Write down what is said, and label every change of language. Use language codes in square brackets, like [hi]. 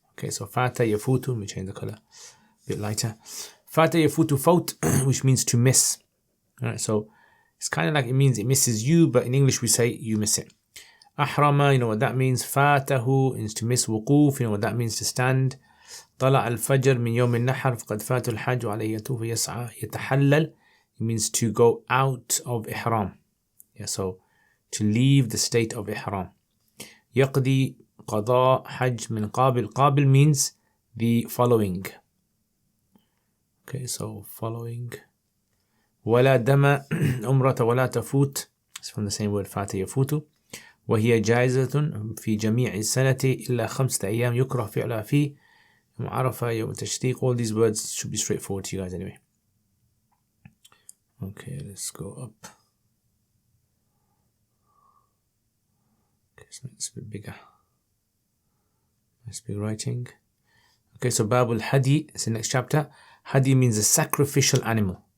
[en] Okay, so Fata Yafutu, let me change the color a bit lighter. Fata Yafutu Faut, which means to miss. Alright, so it's kind of like it means it misses you, but in English we say you miss it. Ahrama, you know what that means. Fatahu is to miss. Wuquf, you know what that means, to stand. [ar] طلع الفجر من يوم النحر فقد فات الحج وعليه يطوف يسعى يتحلل. [en] It means to go out of ihram. Yeah, so to leave the state of ihram. [ar] يقضي قضاء حج من قابل. [en] قابل means the following. Okay, so following. [ar] ولا دم عمرة ولا تفوت. [en] It's from the same word [ar] فات يفوت. وهي جائزة في جميع السنة إلا 5 أيام يكره فعلها فيه. يوم عرفة يوم التشريق. [en] All these words should be straightforward to you guys anyway. Okay, let's go up. Okay, so it's a bit bigger. Nice big writing. Okay, so Babul Hadi is the next chapter. Hadi means a sacrificial animal.